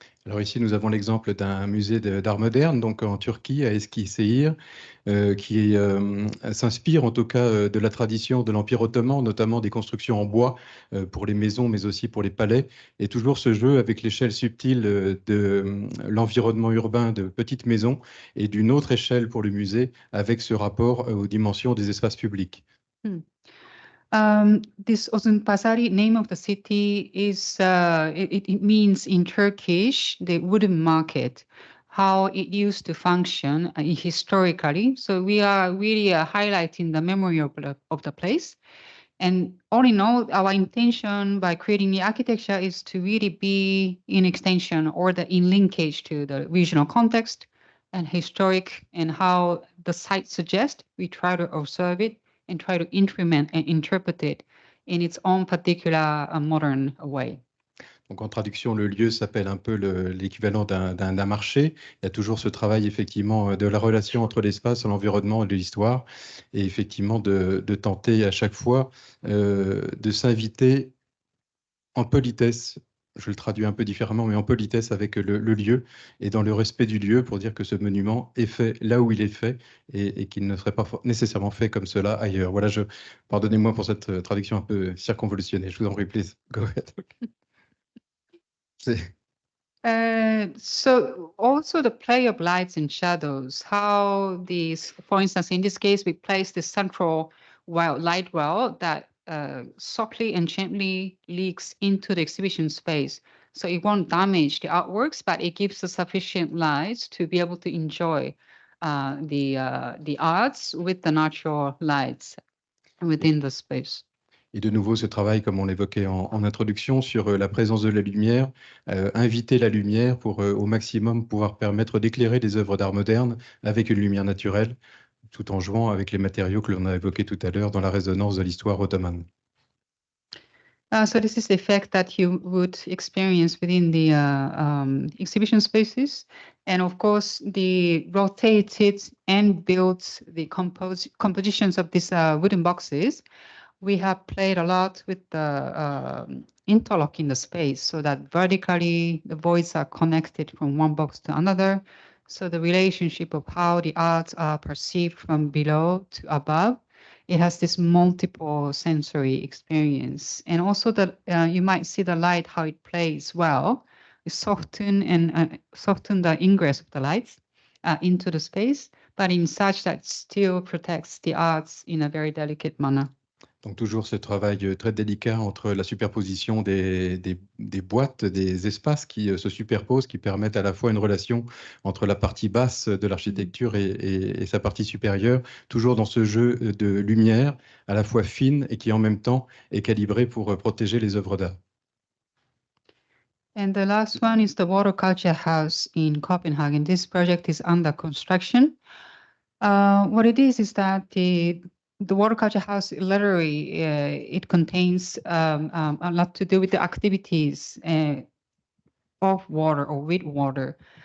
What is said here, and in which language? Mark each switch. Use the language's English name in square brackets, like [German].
[French] Alors ici, nous avons l'exemple d'un musée d'art moderne, donc en Turquie, à Eskişehir, qui s'inspire en tout cas de la tradition de l'Empire ottoman, notamment des constructions en bois pour les maisons, mais aussi pour les palais. Et toujours ce jeu avec l'échelle subtile de l'environnement urbain de petites maisons et d'une autre échelle pour le musée avec ce rapport aux dimensions des espaces publics. [English] This Odunpazarı, name of the city, is it means in Turkish the wooden market, how it used to function historically. So we are really highlighting the memory of the place. And all in all, our intention by creating the architecture is to really be in extension or in linkage to the regional context and historic and how the site suggests. We try to observe it and try to implement and interpret it in its own particular modern way. [French] Donc en traduction, le lieu s'appelle un peu l'équivalent d'un marché. Il y a toujours ce travail effectivement de la relation entre l'espace, l'environnement et de l'histoire, et effectivement de tenter à chaque fois de s'inviter en politesse. Je le traduis un peu différemment, mais en politesse avec le lieu et dans le respect du lieu pour dire que ce monument est fait là où il est fait et qu'il ne serait pas nécessairement fait comme cela ailleurs. Voilà, pardonnez-moi pour cette traduction un peu circonvolutionnée. Je vous en prie, [English] please, go ahead. So also the play of lights and shadows, how these, for instance, in this case, we place the central light well that softly and gently leaks into the exhibition space. So it won't damage the artworks, but it gives us sufficient light to be able to enjoy the arts with the natural lights within the space. [French] Et de nouveau, ce travail, comme on l'évoquait en introduction, sur la présence de la lumière, inviter la lumière pour au maximum pouvoir permettre d'éclairer des œuvres d'art moderne avec une lumière naturelle, tout en jouant avec les matériaux que l'on a évoqués tout à l'heure dans la résonance de l'histoire ottomane. [English] So this is the effect that you would experience within the exhibition spaces. And of course, the rotated and built the compositions of these wooden boxes. We have played a lot with the interlock in the space so that vertically the voids are connected from one box to another. So the relationship of how the arts are perceived from below to above, it has this multiple sensory experience. And also that you might see the light, how it plays well. It soften the ingress of the lights into the space, but in such that still protects the arts in a very delicate manner. [French] Donc toujours ce travail très délicat entre la superposition des boîtes, des espaces qui se superposent, qui permettent à la fois une relation entre la partie basse de l'architecture et sa partie supérieure, toujours dans ce jeu de lumière à la fois fine et qui en même temps est calibré pour protéger les œuvres d'art. [English] And the last one is the Water Culture House in Copenhagen. This project is under construction. What it is that the Water Culture House literally, it contains a lot to do with the activities of water or with water.